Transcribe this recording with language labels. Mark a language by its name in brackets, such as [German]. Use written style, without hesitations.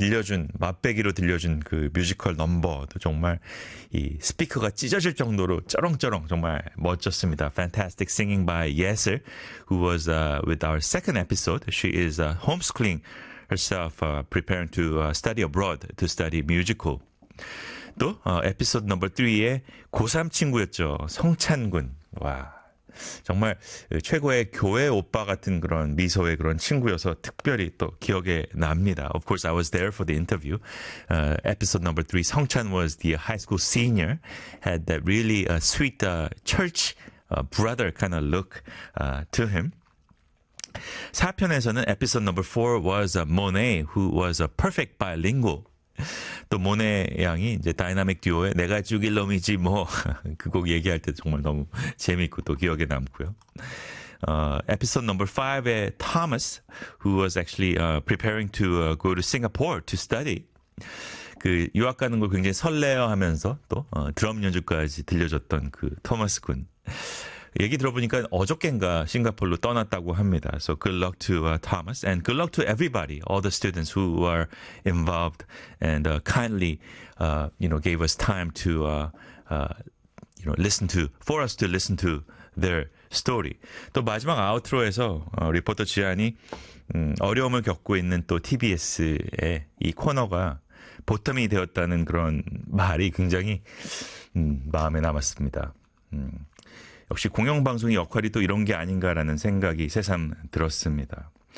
[Korean] 들려준 맛배기로 들려준 그 뮤지컬 넘버도 정말 이 스피커가 찢어질 정도로 쩌렁쩌렁 정말 멋졌습니다. [English] Fantastic singing by Yesil, who was with our second episode. She is homeschooling herself, preparing to study abroad to study musical. [Korean] 또 에피소드 넘버 3의 고3 친구였죠. 성찬군. 와. 정말 최고의 교회 오빠 같은 그런 미소의 그런 친구여서 특별히 또 기억에 납니다. [English] Of course, I was there for the interview. Episode number three, Songchan was the high school senior, had that really sweet church brother kind of look to him. 4편에서는 episode number four was Monet, who was a perfect bilingual. [Korean] 또 모네 양이 이제 다이나믹 듀오의 내가 죽일 놈이지 뭐그곡 얘기할 때 정말 너무 재밌고 또 기억에 남고요. 에피소드 넘버 5에 [English] 토마스 who was actually preparing to go to Singapore to study. [Korean] 그 유학 가는 걸 굉장히 설레어 하면서 또 드럼 연주까지 들려줬던 그 토마스 군. 얘기 들어보니까 어저껜가 싱가포르로 떠났다고 합니다. [English] So good luck to Thomas and good luck to everybody, all the students who are involved and kindly, you know, gave us time to, you know, listen to, for us to listen to their story. [Korean] 또 마지막 아우트로에서 리포터 지안이 어려움을 겪고 있는 또 TBS의 이 코너가 보텀이 되었다는 그런 말이 굉장히 마음에 남았습니다. 역시 공영방송의 역할이 또 이런 게 아닌가라는 생각이 새삼 들었습니다.